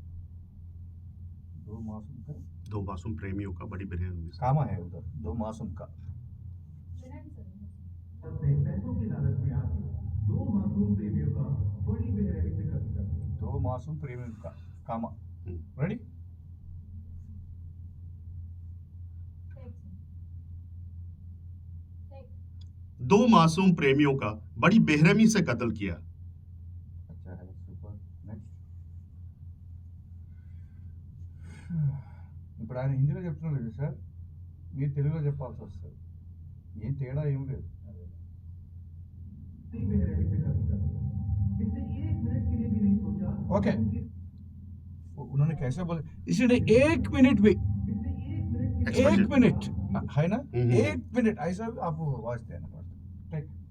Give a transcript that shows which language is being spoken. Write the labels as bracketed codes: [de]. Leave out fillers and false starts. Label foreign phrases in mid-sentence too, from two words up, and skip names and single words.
[hi] दो मासूम का दो मासूम प्रेमियों का बड़ी बेरहमी से कामा है उधर दो मासूम का [en] Ready, sir. [hi] अपने पैसों की लालच में आती दो मासूम प्रेमियों का बड़ी बेरहमी से कत्ल कर दिया। दो मासूम प्रेमी का [en] comma ready Take sir. Take. [hi] दो मासूम प्रेमियों का बड़ी बेरहमी से कत्ल किया। अच्छा है [en] super next [te] ఇప్పుడు ఆయన హిందీలో చెప్తున్నాడు కదా సార్ మీరు తెలుగులో చెప్పాల్సి వస్తుంది ఏం తేడా ఏం లేదు [hi] बड़ी बेरहमी से कत्ल कर दिया। इसने एक मिनट के लिए भी नहीं सोचा ओके। उनकी- उन्होंने कैसे बोले इसने एक मिनट भी इसने एक मिनट के लिए [en] Expression. [hi] एक मिनट है ना हम्म। एक मिनट ऐसा भी आप आवाज देना पड़ता ठीक